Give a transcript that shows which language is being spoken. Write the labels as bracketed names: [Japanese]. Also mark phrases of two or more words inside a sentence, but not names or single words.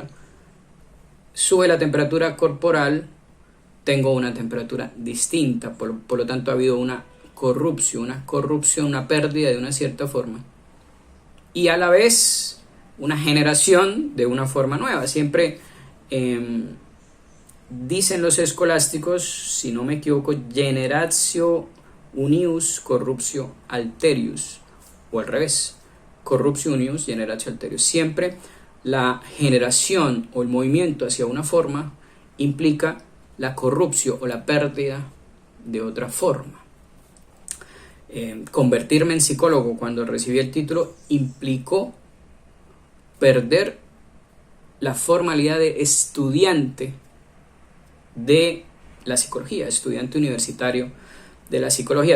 [Spanish] Sube la temperatura corporal, tengo una temperatura distinta, por lo tanto ha habido una corrupción, una pérdida de una cierta forma, y a la vez una generación de una forma nueva. Siempre dicen los escolásticos, si no me equivoco, [Latin] generatio unius corruptio alterius, [Spanish] o al revés, [Latin] corruptio unius generatio alterius. [Spanish] Siempre la generación o el movimiento hacia una forma implica la corrupción o la pérdida de otra forma. Convertirme en psicólogo cuando recibí el título implicó perder la formalidad de estudiante de la psicología, estudiante universitario de la psicología.